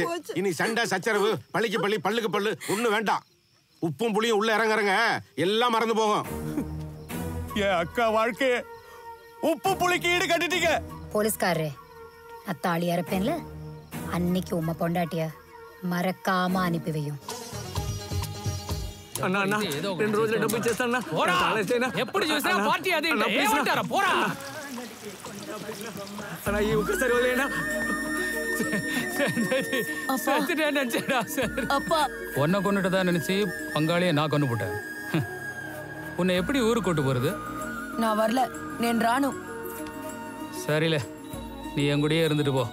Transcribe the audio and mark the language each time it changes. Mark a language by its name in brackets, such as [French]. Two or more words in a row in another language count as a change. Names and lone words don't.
[Tamil] இனி சண்டை சச்சரவு பள்ளிக்கு பள்ளி பல்லுக்கு பல்லு ஒண்ணு வேண்டாம். உப்பும் புளியும் உள்ள இறங்குறங்க எல்லாம் மறந்து போகும். என் அக்கா வாழ்க்கை உப்பு புளிக்கு ஈடு கட்டிட்டீங்க. போலீஸ்காரரே, நான் தாலி அறுப்பேன்ல, அன்னைக்கு உம்மை பொண்டாட்டிய மறக்காம அனுப்பி வையும். [Telugu] అన్నా అన్నా 2 రోజులు డబ్బు ఇచ్చేస్తానా? పోరా ఎప్పుడు చూసినా పార్టీ అది ఏమంటారా? పోరా అన్నా ఈ ఒక్కసారి వదిలేనా? [Tamil] உன்னை கொண்டுட்டு தான் நினைச்சு பங்காளியை நான் கொண்டு போட்டேன். உன்னை எப்படி ஊருக்கு கூட்டு போறது? நான் வரல, நான் ராணு. சரியில்ல, நீ என் கூடயே இருந்துட்டு போ.